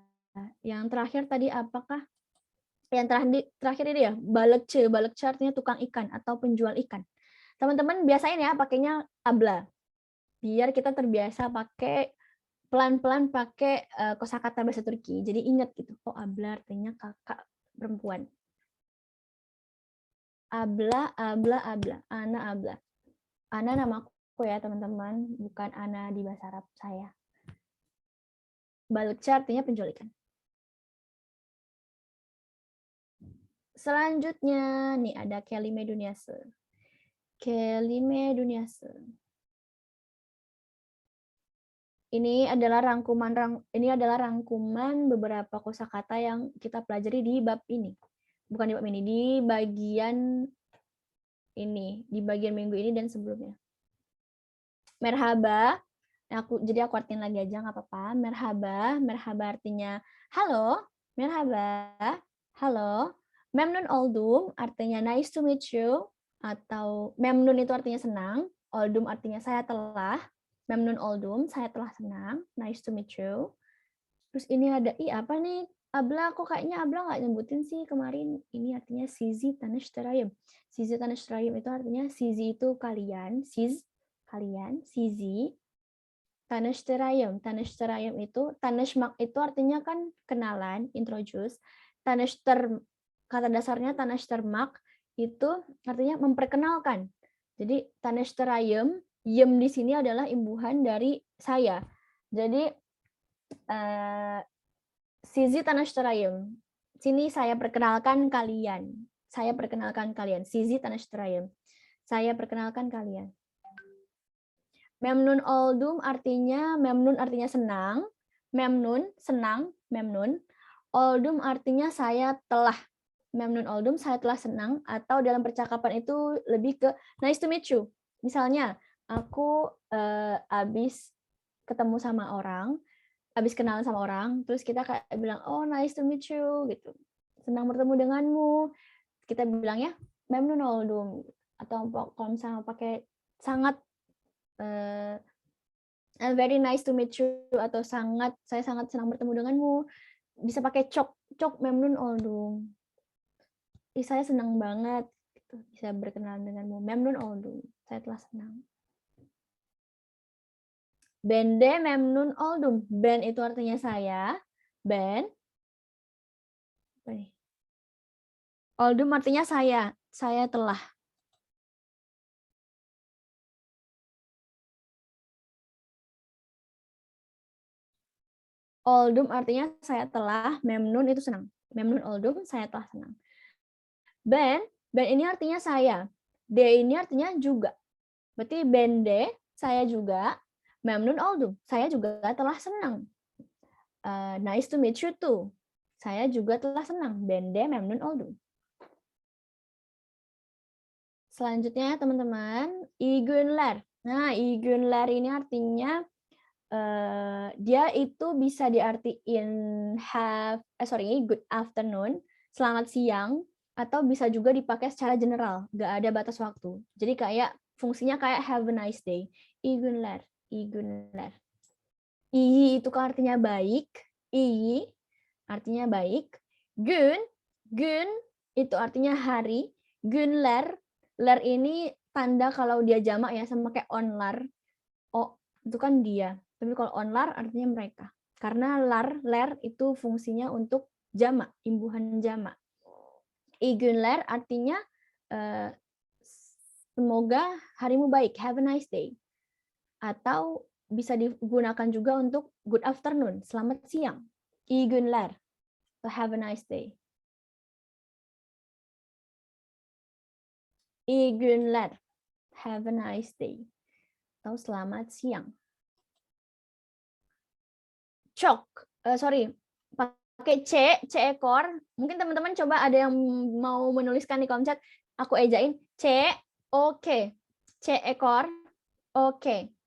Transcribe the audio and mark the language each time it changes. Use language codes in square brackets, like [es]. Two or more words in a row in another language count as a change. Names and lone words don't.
[id] Yang terakhir tadi apakah? Yang terakhir ini ya, balekce. Balekce artinya tukang ikan atau penjual ikan. Teman-teman biasain ya pakainya abla. Biar kita terbiasa pakai pelan-pelan pakai kosakata bahasa Turki. Jadi ingat gitu. Oh, abla artinya kakak perempuan. Abla. Ana abla. Ana namaku ya, teman-teman. Bukan Ana di bahasa Arab saya. Balekce artinya penjual ikan. Selanjutnya nih ada [tr] kelime dunyase. Kelime dunyase. [id] Ini adalah rangkuman beberapa kosakata yang kita pelajari di bab ini. Bukan di bab ini, di bagian ini, di bagian minggu ini dan sebelumnya. Merhaba, jadi aku artiin lagi aja nggak apa-apa. Merhaba artinya halo, merhaba, halo. [tr] Memnun oldum [id] artinya [en] nice to meet you, [id] atau memnun itu artinya senang, oldum artinya saya telah. [tr] Memnun oldum, [id] saya telah senang, [en] nice to meet you. [id] Terus ini ada, apa nih? Abla, kok kayaknya Abla nggak nyebutin sih kemarin. Ini artinya [tr] sizi tanıştırayım. Sizi tanıştırayım [id] itu artinya sizi itu kalian, kalian, sizi. Tanıştırayım itu, tanışmak itu artinya kan kenalan, introduce. Kata dasarnya tanıştırmak itu artinya memperkenalkan. Jadi tanıştırayım, yem di sini adalah imbuhan dari saya. Jadi [tr] sizi tanıştırayım. [id] Sini saya perkenalkan kalian. Saya perkenalkan kalian. [tr] Sizi tanıştırayım. [id] Saya perkenalkan kalian. [tr] Memnun oldum [id] memnun artinya senang. Memnun, senang, memnun. Oldum artinya saya telah. [tr] Memnun oldum, [id] saya telah senang. Atau dalam percakapan itu lebih ke [en] nice to meet you. [id] Misalnya, aku habis ketemu sama orang, habis kenalan sama orang, terus kita kayak bilang, [en] oh nice to meet you, [id] gitu. Senang bertemu denganmu. Kita bilangnya, [tr] memnun oldum. [id] Atau kalau misalnya pakai sangat, [en] very nice to meet you, [id] atau saya sangat senang bertemu denganmu. Bisa pakai [tr] çok memnun oldum. [id] Saya senang banget gitu, bisa berkenalan denganmu. [tr] Memnun oldum, [id] saya telah senang. [tr] Ben de memnun oldum. [id] Ben itu artinya saya. Ben. Oldum artinya saya. Saya telah. Oldum artinya saya telah. Memnun itu senang. [tr] Memnun oldum, [id] saya telah senang. Ben ini artinya saya. De ini artinya juga. Berarti [tr] ben de, [id] saya juga. [tr] Memnun oldum, [id] saya juga telah senang. [en] Nice to meet you too. [id] Saya juga telah senang. [tr] Ben de memnun oldum. [id] Selanjutnya teman-teman, igunler. Nah, igunler ini artinya dia itu bisa diartiin [en] good afternoon, [id] selamat siang, atau bisa juga dipakai secara general, nggak ada batas waktu. Jadi kayak fungsinya kayak [en] have a nice day. [id] Igunler. Iyi itu kan artinya baik. Iyi artinya baik. Gün itu artinya hari. Günler, ler ini tanda kalau dia jamak ya, sama kayak onlar. Oh, itu kan dia. Tapi kalau onlar artinya mereka. Karena ler itu fungsinya untuk jamak, imbuhan jamak. Igunler artinya semoga harimu baik, [en] have a nice day. [id] Atau bisa digunakan juga untuk [en] good afternoon, [id] selamat siang. Igunler, [en] have a nice day. Igunler, have a nice day. [id] Atau selamat siang. Pakai C ekor. Mungkin teman-teman coba ada yang mau menuliskan di kolom chat. Aku ejain C, oke. C ekor, oke.